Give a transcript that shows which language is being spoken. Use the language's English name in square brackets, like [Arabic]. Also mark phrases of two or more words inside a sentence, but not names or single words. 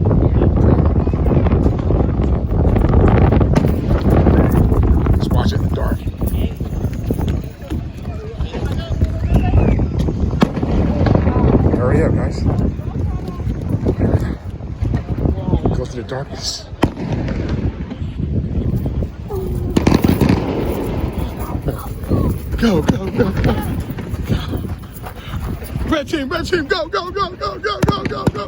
[English] Let's watch it in the dark. Hurry up, guys. Go through the darkness. Go, go, go, go. Red team, go, go, go, go, go, go, go, go.